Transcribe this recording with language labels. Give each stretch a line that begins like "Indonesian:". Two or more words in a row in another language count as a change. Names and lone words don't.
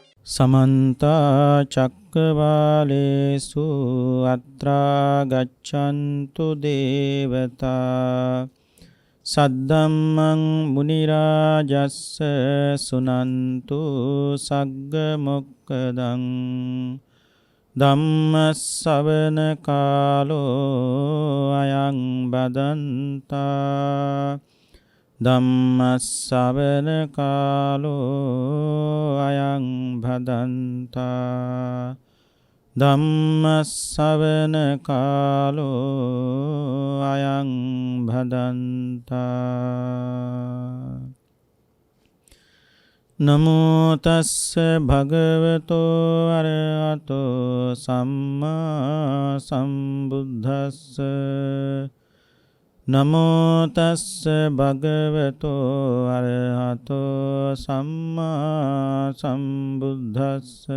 Pali: समन्ता चक्रवालेषु अत्रा गच्छन्तु देवता सद्धम्मं मुनिराजस्स सुनन्तु सग्गमोक्खदं ධම්මස්සවන කාලෝ අයං බදන්තා ධම්මස්සවන කාලෝ අයං භදන්තා ධම්මස්සවන කාලෝ අයං භදන්තා නමෝ තස්ස භගවතෝ අරහතෝ සම්මා සම්බුද්දස්ස නමෝ තස්ස භගවතෝ අරහතෝ සම්මා සම්බුද්දස්ස